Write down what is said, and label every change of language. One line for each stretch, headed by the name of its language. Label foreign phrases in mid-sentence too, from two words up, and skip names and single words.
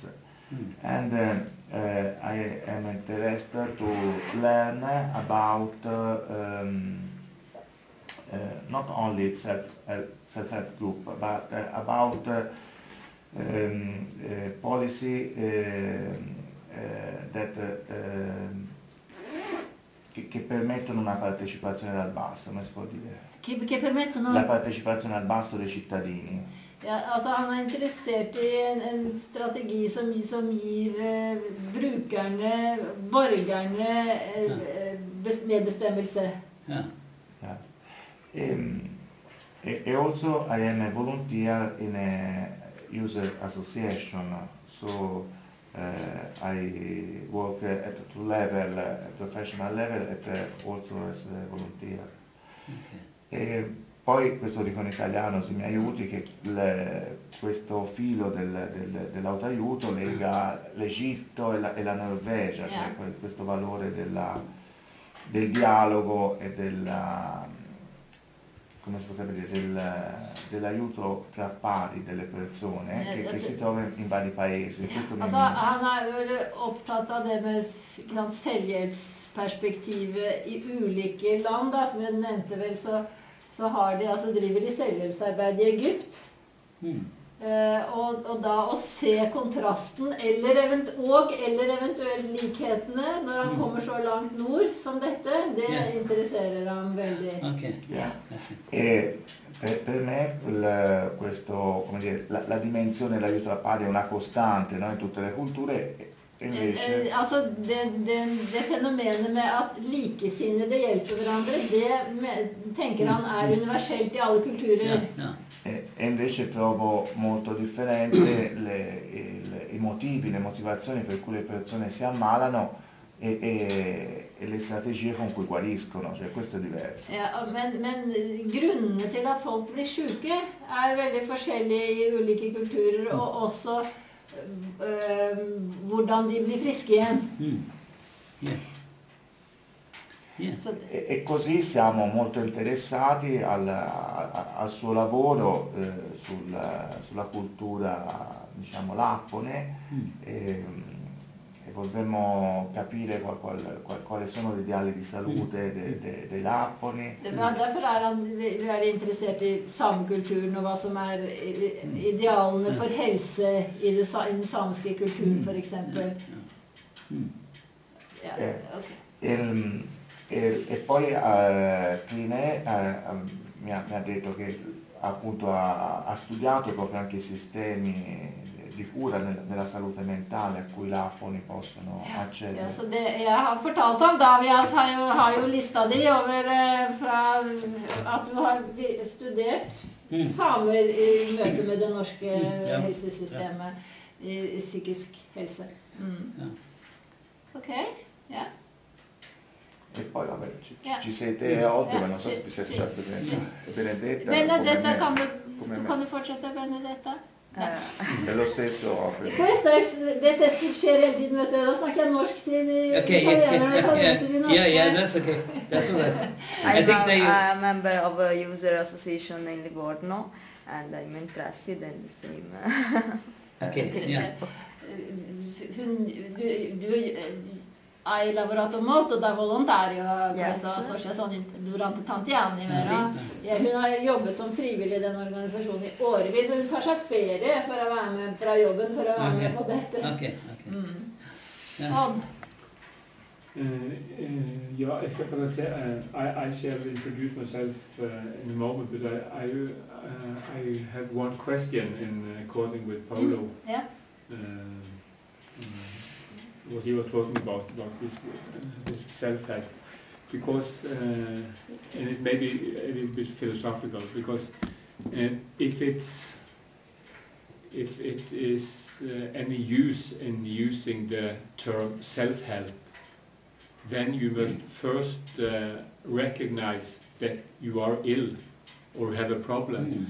English: And I am interested to learn about not only self-help group, but about policy
Italian: che permettono una partecipazione dal basso, come si può dire? Che permettono... La partecipazione al basso dei cittadini.
Norwegian: Ja, altså han er interessert i en strategi som gir brukerne, borgerne, medbestemmelse.
English: Yeah. E also I am a volunteer in a user association, so I work at two level, professional level, and also as a volunteer. Okay.
Italian: Poi questo dico in italiano, se mi aiuti, che questo filo dell'autoaiuto lega l'Egitto e la Norvegia, cioè questo valore del dialogo e come si potrebbe dire, dell'aiuto tra pari delle persone che si trovano in vari paesi.
Norwegian: Altså, han veldig opptatt av det med selvhjelpsperspektivet i ulike land, da, som jeg nevnte vel, så har de, altså driver de selvhjelpsarbeid i Egypt. Og da å se kontrasten, eller eventuelt likhetene, når han kommer så langt nord som dette, det interesserer ham veldig.
Italian: Per me questo, come dire, la dimensione dell'aiuto da pari è una costante, no, in tutte le culture. Invece...
Norwegian: Altså det fenomenet med at likesinnede hjelper hverandre, det tenker han er universelt i alle kulturer.
Italian: E invece trovo molto differente i motivi, le motivazioni per cui le persone si ammalano e le strategie con cui guariscono, cioè questo è diverso.
Norwegian: Ja, men grunnene til at folk blir syke er veldig forskjellige i ulike kulturer, og også hvordan de blir friske igjen.
Italian: E così siamo molto interessati al suo lavoro sulla cultura, diciamo, lappone, e vorremmo capire quali sono gli ideali di salute dei lapponi.
Norwegian: Derfor han veldig interessert i samekulturen og hva som idealene for helse i den samiske kulturen, for eksempel.
Italian: E poi Trine mi ha detto che appunto ha studiato proprio anche i sistemi di cura nella salute mentale a cui lapponi possono accedere.
Norwegian: Ja, så jeg har fortalt ham da, vi har jo lista de over fra at du har studert samer i møte med det norske helsesystemet i psykisk helse. Ok, ja.
Italian: E poi vabbè, ci siete oggi, ma non so se ti sei facendo Benedetta.
Norwegian: Benedetta, kan du fortsette, Benedetta?
Italian: È lo stesso.
Norwegian: Dette skjer hele tiden, vet du. Da snakker jeg norsk til italienere og italienere til norske.
English: Yeah, that's okay. That's all right. I'm a member of a user association in Livorno, and I'm interested in the same. Okay, yeah.
Italian: Hai lavorato molto da volontario a questa associazione durante tanti anni, vero?
Norwegian: Hun har jobbet som frivillig i den organisasjonen i årevis. Hun tar seg ferie for å være med fra jobben for å være med på dette.
English: Yeah, except that I shall introduce myself in a moment, but I have one question in according with Paulo. Yeah. What he was talking about this self-help, because and it may be a little bit philosophical, because if it is any use in using the term self-help, then you must first recognize that you are ill or have a problem.